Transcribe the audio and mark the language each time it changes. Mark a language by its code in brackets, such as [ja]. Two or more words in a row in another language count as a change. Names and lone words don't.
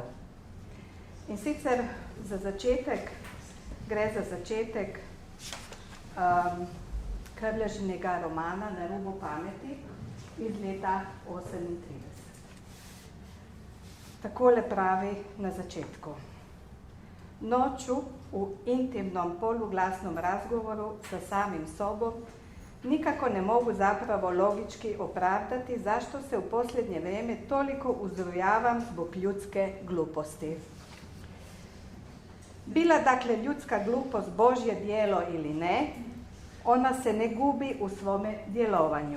[sl] In sicer za začetek, gre za začetek Krležinega romana Na rubu pameti iz leta 1938. Takole pravi na začetku. [hr] Noču v intimnom poluglasnom razgovoru sa samim sobom nikako ne mogu zapravo logički opravdati zašto se u posljednje vrijeme toliko uzrujavam zbog ljudske gluposti. Bila dakle ljudska glupost Božje djelo ili ne, ona se ne gubi u svome djelovanju.